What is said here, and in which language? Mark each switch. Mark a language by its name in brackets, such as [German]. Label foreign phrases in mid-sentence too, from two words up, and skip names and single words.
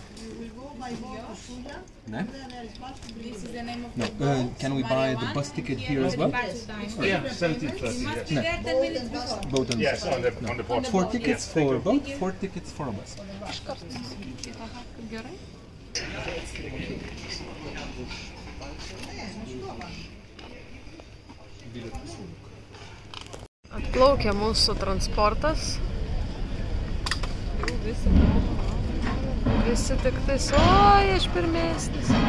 [English] No? No. Can we buy the bus ticket here as well? Yeah, 17:30. No. Both on Yes, on the port. 4 tickets for boat, 4 tickets for a bus. [Lithuanian] Gerai. Atplaukė mūsų transportas. Visi tik tais, oi, aš pirmesnis.